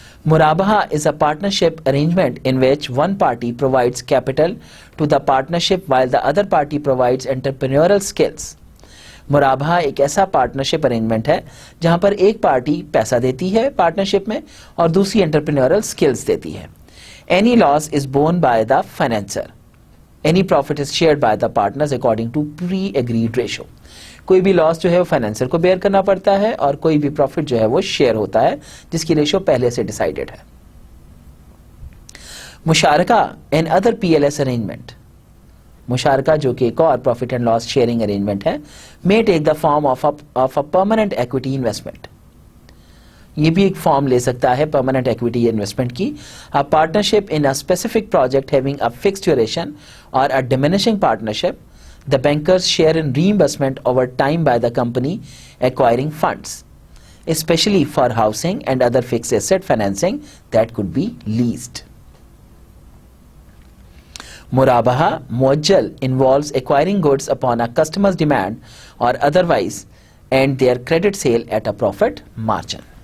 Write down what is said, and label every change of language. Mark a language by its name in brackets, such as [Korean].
[English] Murabaha is a partnership arrangement in which one party provides capital to the partnership while the other party provides entrepreneurial skills. [Hindi] मुराबहा एक ऐसा partnership arrangement है जहां पर एक party पैसा देती है पार्टनरशिप में और दूसरी एंटरप्रेन्योरल स्किल्स देती है. [English] Any loss is borne by the financer. Any profit is shared by the partners according to pre agreed ratio. [Hindi] कोई भी लॉस जो है वो फाइनेंसर को बेयर करना पड़ता है और कोई भी प्रॉफिट जो है वो शेयर होता है जिसकी रेशो पहले से डिसाइडेड है. [English] मुशारका and other PLS arrangement. [Hindi] मुशारका जो कि एक और profit and loss sharing arrangement है, [English] May take the form of a permanent equity investment. [Hindi] ये भी एक फॉर्म ले सकता है परमानेंट एक्विटी इन्वेस्टमेंट की. [English] A partnership in a specific project having a fixed duration और a diminishing partnership. The bankers share in reimbursement over time by the company acquiring funds, especially for housing and other fixed asset financing that could be leased. Murabaha muajjal involves acquiring goods upon a customer's demand or otherwise and their credit sale at a profit margin.